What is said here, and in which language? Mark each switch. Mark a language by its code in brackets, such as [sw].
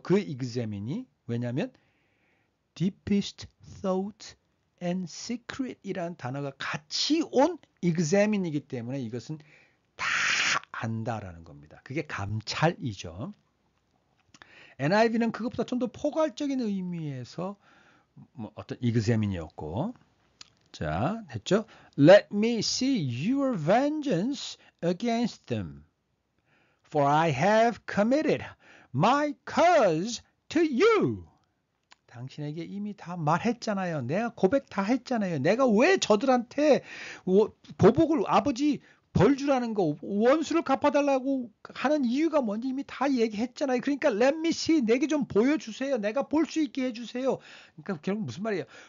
[ko] 그 examin이. 왜냐하면 [en] deepest thought and secret [ko] 이라는 단어가 같이 온 examin이기 때문에 이것은 다 안다라는 겁니다. 그게 감찰이죠. NIV는 그것보다 좀 더 포괄적인 의미에서 어떤 examin이었고, 자, 됐죠? [en] Let me see your vengeance against them, for I have committed my cause to you. [ko] 당신에게 이미 다 말했잖아요. 내가 고백 다 했잖아요. 내가 왜 저들한테 보복을 아버지 벌 주라는 거 원수를 갚아달라고 하는 이유가 뭔지 이미 다 얘기했잖아요. 그러니까 [en] let me see [ko] 내게 좀 보여주세요. 내가 볼 수 있게 해주세요. 그러니까 결국 무슨 말이에요?